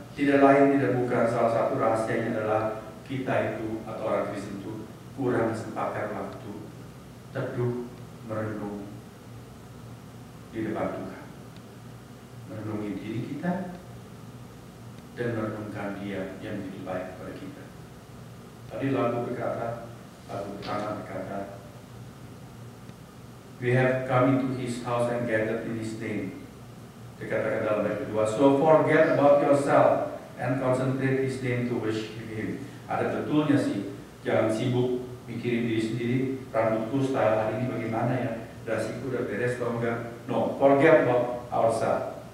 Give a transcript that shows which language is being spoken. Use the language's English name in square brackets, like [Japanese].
[Indonesian] Tidak lain, tidak bukan, salah satu rahasianya adalah kita itu, atau orang Kristen itu kurang sempatkan waktu teduh, merenung di depan Tuhan, merenungi diri kita dan merenungkan Dia yang begitu baik kepada kita. Tadi lagu pertama berkata, [English] we have come into His house and gathered in His name. [Indonesian] Dikatakan dalam ayat kedua, [English] so forget about yourself and concentrate His name to worship Him. [Indonesian] Ada betulnya sih, jangan sibuk mikirin diri sendiri, rambutku style hari ini bagaimana ya, dasiku udah beres atau enggak. [English] No, forget about ourselves.